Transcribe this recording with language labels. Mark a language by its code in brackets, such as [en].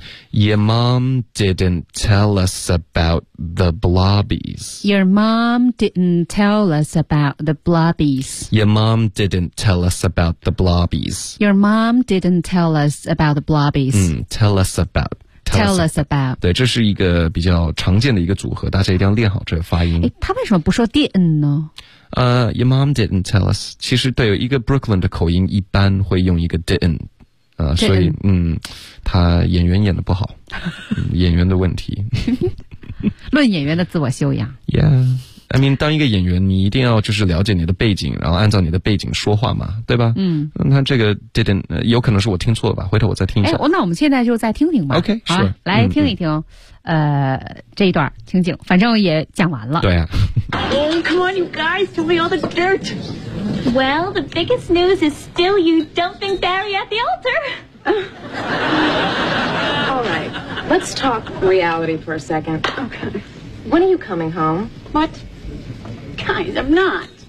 [en] Your mom didn't tell us about the blobbies. Your mom didn't tell us about the blobbies. Your mom didn't tell us about the blobbies. Your mom didn't tell us about the blobbies. Tell us about. Tell us about [zh] 对，这是一个比较常见的一个组合，大家一定要练好这个发音。他为什么不说 didn't 呢？ [en] Your mom didn't tell us。 [zh] 其实对，有一个 Brooklyn 的口音一般会用一个 didn't， 所以他演员演的不好，演员的问题。论演员的自我修养。 [en] Yeah， I mean， [zh] 当一个演员，你一定要就是了解你的背景，然后按照你的背景说话嘛，对吧？嗯，那这个 didn't， 有可能是我听错了吧？回头我再听一下。那我们现在就再听听吧。 [en] OK， [zh] 好，是来听一听，这一段情景，反正也讲完了。对啊。 [en] Oh, come on, you guys, tell me all the dirt. Well, the biggest news is still you dumping Barry at the altar. All right. Let's talk reality for a second. Okay. When are you coming home? What? Guys, I'm not.